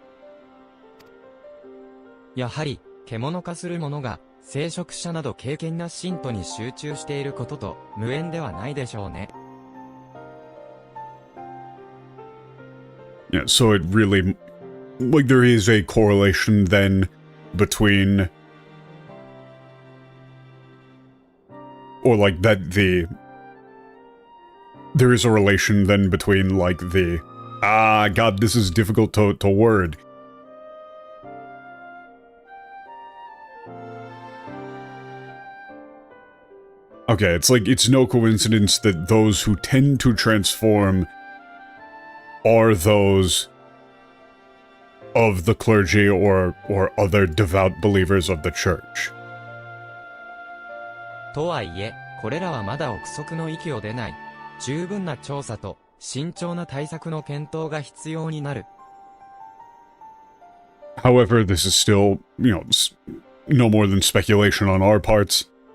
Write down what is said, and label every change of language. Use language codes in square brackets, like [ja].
[ja] 「やはり、獣化する者が、聖職者など敬虔な信徒に集中していることと、無縁ではないでしょうね。」 [en] Yeah, so it really, like, there is a correlation then between, or like that there is a relation then between like God, this is difficult to word. Okay, it's like, it's no coincidence that those who tend to transform are those of the clergy or other devout believers of the church. [ja] とはいえ、これらはまだ憶測の域を出ない。十分な調査と慎重な対策の検討が必要になる。 [en] However, this is still, no more than speculation on our parts.